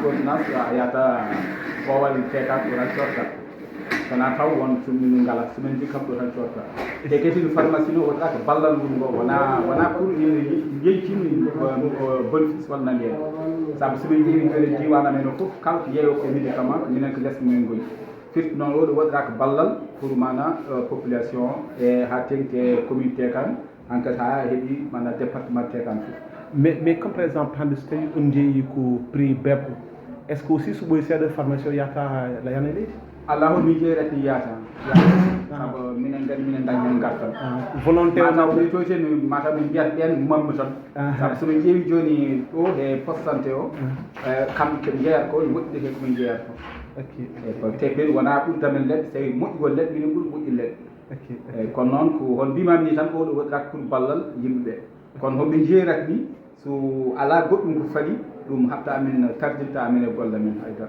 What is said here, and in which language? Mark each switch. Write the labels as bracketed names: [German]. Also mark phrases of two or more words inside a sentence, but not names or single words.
[Fula] ordonnance a yahata ɓowal tekat ko tan cotta wona taw won somin ngala somin jikkam ɗo tan cotta te kadi pharmacie no woɗɗa ko ballal ngun ngo wona pour yeytini bénéfice walla nandi hen saabu somin ƴeewi kadi diwan amen o foof kala ko yeeyo ko médicament minen ko less mumen goni firti noon oɗo woɗɗata ko ballal pour mana population e ha tengti commune tekan hankkadi ha heeɓi mana département tekan foof [French] mais comme par exemple [Fula] hande so tawi on jeeyi ko prix bebɗo [French] est ce que aussi [Fula] so ɓoyi seeɗa pharmacie o yahata layana leydi Allah hol mi jeerati yata saabu minen gandi minen dañ hen gartal volonté o mataw to ten mataw min mbiyat ɓen mamma tan saabu somin ƴeewi joni ɗo e [French] poste santé [Fula] o kamɓe koɓe jeeyata ko woɗɗide ke komin jeeyata ko te ɓen wona ɓurdamen leɗɗe so tawi moƴƴugol leɗɗe minen ɓuuri moƴƴi leɗɗe eyyi kono noon ko hon mbimami ni tan oɗo woɗɗata pour ballal yimɓeɓe kono hoɓe jeerat ni so ala goɗɗum ko faɗi ɗum haɓta amin tardinta amin e golle men haydara